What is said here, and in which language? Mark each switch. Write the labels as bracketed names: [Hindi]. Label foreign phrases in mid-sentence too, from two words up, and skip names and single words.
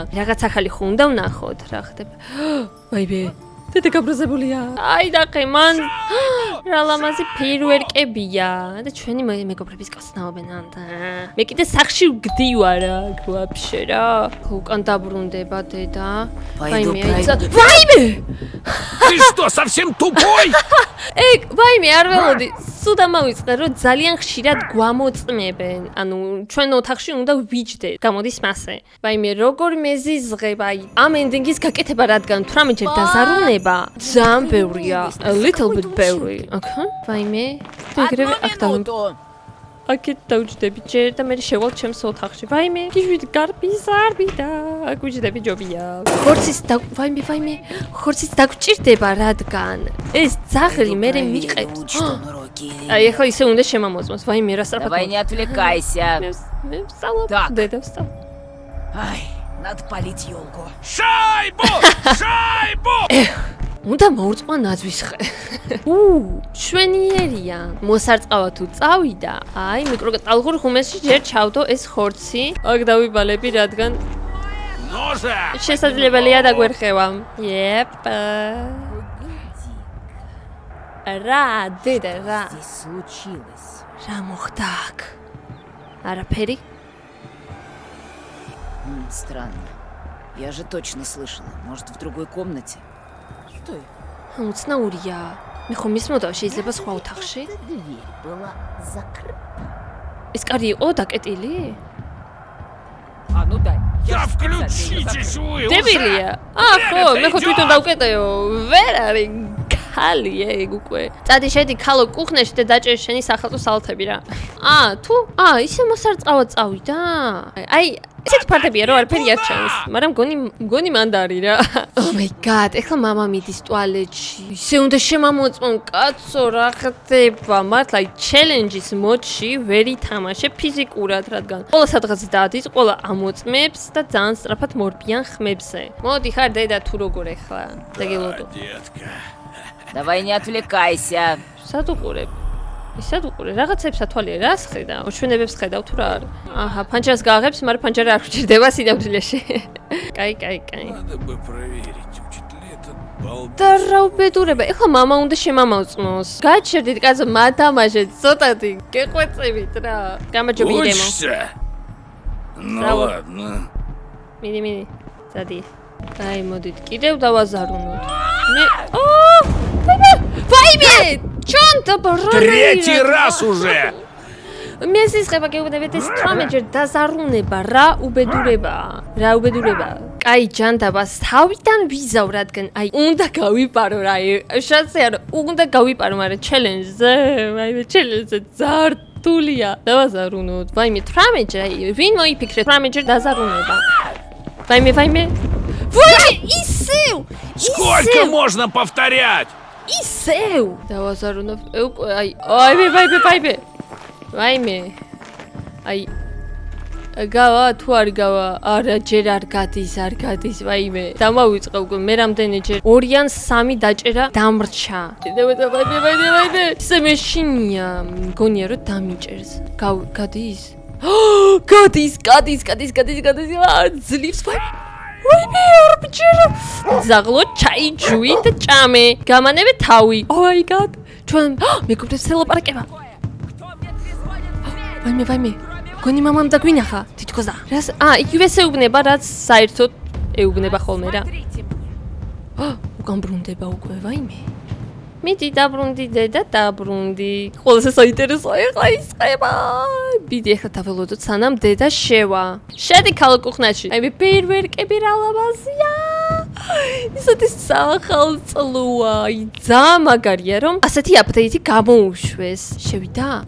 [Georgian] რაღაც ახალი ხო უნდა ვნახოთ, რა ხდება? ვაიმე, დედა გაბრაზებულია. აი დაყე მან რა ლამაზი ფეირვერკებია და ჩვენი მეგობრების კაცნაობენ ანდა. მე კიდე სახში ვგდივარ აქ ვაფშე რა. უკან დაბრუნდება დედა. ვაიმე აიცა. ვაიმე! [Russian] Ты что, совсем тупой? [Georgian] ეგ ვაიმე არ ველოდი. სულ დამავიწყე რომ ძალიან ხშირად გვამოწმებენ. ანუ ჩვენ ოთახში უნდა ვიჯდეთ. გამოდის მასე. ვაიმე როგორ მეზიზღებ აი ამ ენდინგის გაკეთება რადგან 18 ჯერ დაზარულნება ძალიან ბევრია. [English] A little bit [Georgian] ბევრი. ოკეი. ვაიმე. ეგრევე აქ [Russian] минуту. [Georgian] აქეთ დავჯდები ჯერ და მე შევალ ჩემს ოთახში. ვაიმე, გიჟვით გარბიზარბი და აქ ვიჯდები ჯობია. ვაიმე, ხორცის დაგვჭირდება რადგან ეს ძაღლი მე მიყევს. აი ახლა ისე უნდა შემამოწმოს. ვაიმე, რა სწრაფად. [Russian] Давай не отвлекайся. [Georgian] მე ვსწავლობ [Russian] Так. [Georgian] დედა ვსწავლ. [Russian] Ай, надо полить елку. Шайбу! Шайбу! [Georgian] უნდა მოურწყვა ნაძვის ხე. შვენიერია. მოსარწყავა თუ წავიდა, აი მიკროტალღურ ხუმეში ჯერ ჩავდო ეს ხორცი. აქ დავიბალები რადგან [Russian] Ну же! [Georgian] შესაძლებელია დაგვერხევა. Yep. რა დედა რა. [Russian] Здесь случилось. [Georgian] რა მოხდა აქ? არაფერი? [Russian] Странно. Я же точно слышала. Может, в другой комнате? Стой. [Georgian] უცნაურია. მე ხომ მისმოდა შეიძლება სხვა ოთახში? [Russian] Дверь была закрыта. [Georgian] ეს კარი იყო დაკეტილი? [Russian] А, ну дай. Да же специально её включитесь закрыла. вы [Georgian] დებილია. [Russian] уже! [Georgian] ხო, მე ხო თვითონ დავკეტეო. ვერ არის ქალი ეგ უკვე. წადი შედი ქალო კუხნეში და დაჭერ შენი სახალხო სალათები რა. თუ? ისე მოსარწყავად წავიდა. აი ესეთი ფარტებია რომ არაფერი არ ჩანს, მაგრამ მგონი მანდარი რა. [English] Oh my god, [Georgian] ეხლა მამა მიდის ტუალეტში. ისე უნდა შემამოწმონ კაცო რა ხდება. მართლა აი ჩელენჯის მოდში ვერ ითამაშე ფიზიკურად, რადგან ყველა სადღაც დადის, ყველა ამოწმებს და ძალიან სწრაფად მორბიან ხმებზე. მოდი ხარ დედა თუ როგორ ეხლა. დაგელოდო. [Russian] Детка. Давай не отвлекайся. [Georgian] სად უყურებ? ისად უყურე, რაღაცებს ათვალია, რას ხედა? უჩვენებებს ხედავ თუ რა არის? აჰა, ფანჯარას გააღებს, მაგრამ ფანჯარა არ გვჭირდება სინამდვილეში. კაი. [Russian] Надо бы проверить, учит ли этот балбес. [Georgian] და რა უბედურება, ეხლა მამა უნდა შემამოწმოს. გაჩერდით კაცო, მათამაშეთ, ცოტათი, გეყვეწებით რა. გამარჯობა ირემო. [Russian] Учишься? Ну Браво. ладно. [Georgian] მიდი, წადი. აი, მოდით, კიდევ დავაზარუნოთ. მე ვაიმე! ჩონ დაბრუნდი. [Russian] Третий раз уже! [Georgian] მესისხება გეუბნებით ეს 18 ჯერ დაზარუნება რა უბედურება. კაი ჯანდაბას თავიდან ვიზავ რადგან აი უნდა გავიპარო რა შანსი არ უნდა გავიპარო მაგრამ ჩელენჯზე ვაიმე ჩელენჯზე ზართულია დავაზარუნოთ ვაიმე 18 ჯერ ვინ მოიფიქრეთ 18 ჯერ დაზარუნება ვაიმე ისევ [Russian] Сколько можно повторять? [Georgian] ისევ დავაზარუნოთ აი ვაიმე აი გავა თუ არ გავა არა ჯერ არ გადის ვაიმე დამავიწყე უკვე მე რამდენი ჯერ 2 ან 3 დაჭერა დამრჩა ვაიმე ისე მეშინია მგონია რომ დამიჭერს გადის ძლივს ვაიმე არ ბჭერა ზაღლო ჩაი ჯუი და ჭამე გამანებე თავი [English] oh my god [Georgian] ჩვენ მეგობრებს ელაპარაკება ვაიმე გონი მამამ დაგვინახა თითქოს და რას იგივე ეუბნება რაც საერთოდ ეუბნება ხოლმე რა უკან ბრუნდება უკვე ვაიმე მიდი დაბრუნდი დედა დაბრუნდი ყველაზე საინტერესო ეხლა ისყება ბიდი ეხლა დაველოდოთ სანამ დედა შევა შედი ქალკუხნაში აი მე ფეირვერკები რა ლამაზია ისეთი სახალწლოა ძალიან მაგარია რომ ასეთი აპდეიტი გამოუშვეს შევიდა